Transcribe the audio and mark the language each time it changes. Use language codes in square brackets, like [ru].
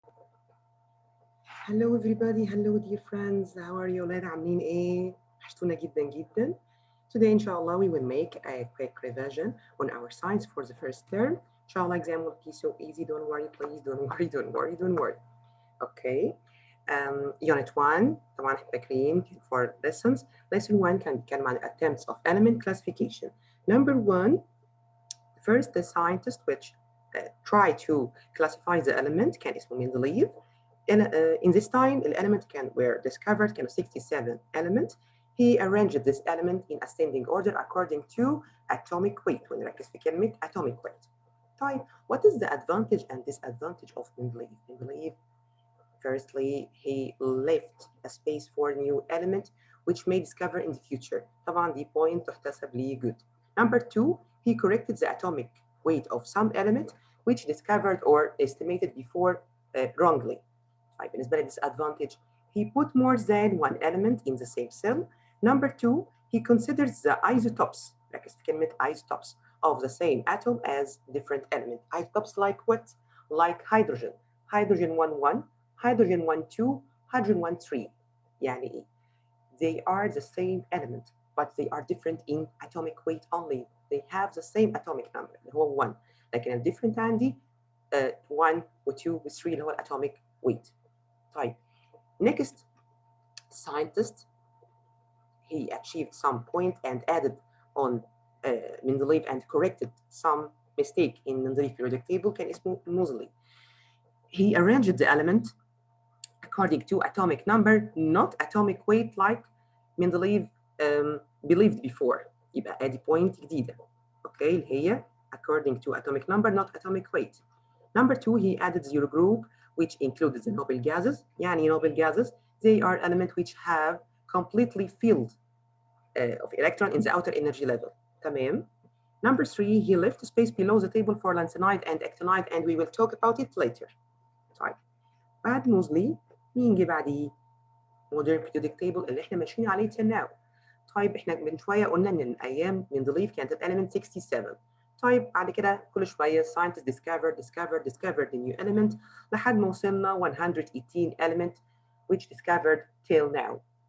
[en] Hello everybody, hello dear friends. How are you [ar] ولاد عاملين ايه؟ وحشتونا جدا جدا. [en] Today inshallah we will make a quick revision on our science for the first term. Inshallah exam will be so easy. Don't worry please, don't worry. Okay. Unit 1 [ar] طبعا احنا فاكرين [en] for lessons. Lesson 1 [ar] كان عن [en] attempts of element classification. Number 1, first the scientist which try to classify the element [ar] كان اسمه [en] Mendeleev. In this time, the element were discovered, 67 elements. He arranged this element in ascending order according to atomic weight. [ar] ونركز في كلمة [en] atomic weight. طيب, what is the advantage and disadvantage of Mendeleev? Mendeleev, firstly, he left a space for new element which may discover in the future. [ar] طبعا دي point تحتسب لي good. [en] Number 2, he corrected the atomic weight of some element which discovered or estimated before wrongly. [ar] طيب بالنسبة لي [en] disadvantage, he put more than one element in the same cell. Number 2, he considers the isotopes, [ar] ركز في كلمة [en] isotopes, of the same atom as different element. Isotopes like what? Like hydrogen. Hydrogen 1,1, hydrogen 1,2, hydrogen 1,3. [ar] يعني إيه? [en] They are the same element, but they are different in atomic weight only. They have the same atomic number [ar] اللي هو [en] 1. [ar] لكن ال different عندي 1 و 2 و 3 اللي هو [en] atomic weight. طيب, next scientist, he achieved some point and added on Mendeleev and corrected some mistake in Mendeleev periodic table [ar] كان اسمه [en] Moseley. He arranged the element according to atomic number, not atomic weight like Mendeleev believed before. [ar] يبقى ادي point جديدة. [en] Okay, [ar] اللي هي [en] according to atomic number, not atomic weight. Number 2, he added zero group which included the noble gases. يعني noble gases, they are elements which have completely field of electron in the outer energy level. [ar] تمام. [en] Number 3, he left space below the table for lanthanide and actinide and we will talk about it later. [ar] طيب, بعد موزلي مين جه بعديه؟ [en] modern periodic table [ar] اللي احنا ماشيين عليه till now. طيب احنا من شويه قلنا ان ايام مندليف كانت element 67. طيب بعد كده كل شويه [en] scientists discovered the new element [ar] لحد ما وصلنا [en] 118 element which discovered till now.